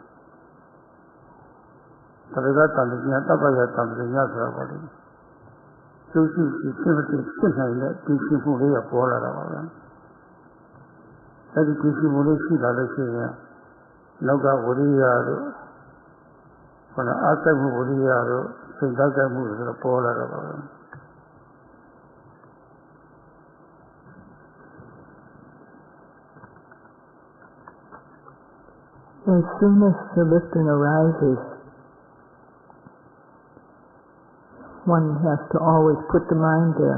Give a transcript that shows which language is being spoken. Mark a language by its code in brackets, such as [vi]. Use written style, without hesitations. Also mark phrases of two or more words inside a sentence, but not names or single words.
[my] သရဂတန်ဉာဏ်တပ္ပယတန်ဉာဏ်ဆိုတာပေါ့လေကျိုးရှိဖြစ်နိုင်တဲ့ဒီရှိမှုလေးကပေါ်လာတာပါပဲအဲဒီဒီရှိမှုလေးရှိလာလို့ရှိရင်နောက်ကဝိရိယတို့ခန္ဓာအားစိတ်မှုဝိရိယတို့စိတ်ဓာတ်မှုဆိုတော့ပေါ်လာတာပါပဲ [en] As soon as the lifting arises, one has to always put the mind there.